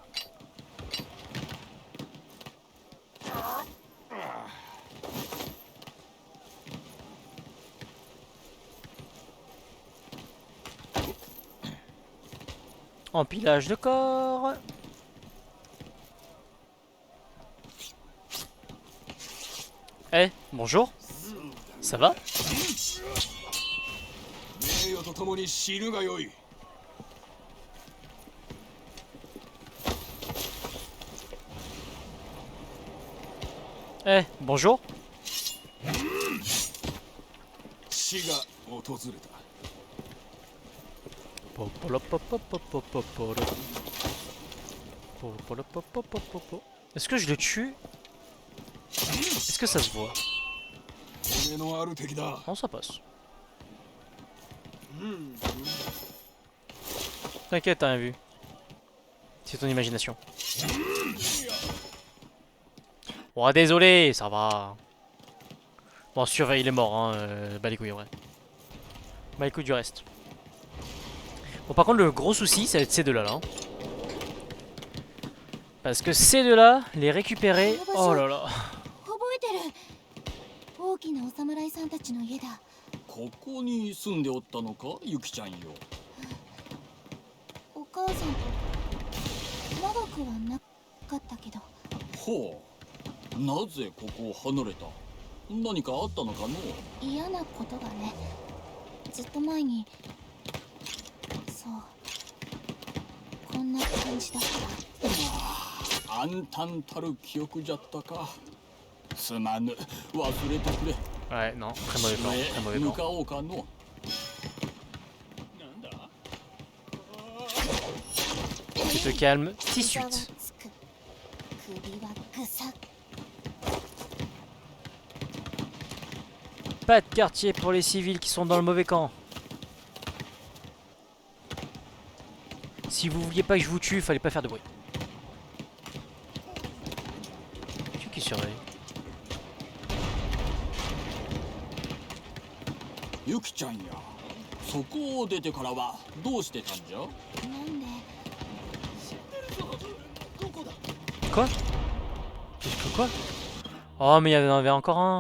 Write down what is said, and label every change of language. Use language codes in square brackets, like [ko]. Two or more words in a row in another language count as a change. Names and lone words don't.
[fr] Empilage de corps. Eh, bonjour. Ça va? [ja] 名誉とともに死ぬがよい。 [fr] Eh, bonjour. [ja] 死が訪れた。 [fr] Est-ce que je le tue? Est-ce que ça se voit? [ja] 俺のある敵だ。 [fr] Non, ça passe. T'inquiète, t'as rien vu. C'est ton imagination. Oh, désolé, ça va. Bon, surveille, il est mort, hein. Bah les couilles, en vrai. Bah les couilles du reste. Bon, par contre, le gros souci, ça va être ces deux-là, là. Parce que ces deux-là, les récupérer... Oh là là. [ja] 覚えてる。大きなお侍さんたちの家だ。ここに住んでおったのか、ゆきちゃんよ。お母さんと長くはなかったけど。ほう。なぜここを離れた？何かあったのかの？嫌なことがね。ずっと前に。そう。こんな感じだった。暗淡たる記憶じゃったか。すまぬ、忘れてくれ。 [fr] Ouais, non, très mauvais plan, très mauvais [ja] 向 [fr] plan. [ja] かおうかの。 [fr] Tu te calmes, [ja] 膝は [fr] 18. [ja] つく。首はぐさっ。 [fr] Pas de quartier pour les civils qui sont dans le mauvais camp. Si vous vouliez pas que je vous tue, fallait pas faire de bruit. Qui surveille? [ja] ゆきちゃんや。そこを出てからはどうしてたんじゃ？なんで [fr] Quoi? Quoi? Oh, mais il y en avait encore un.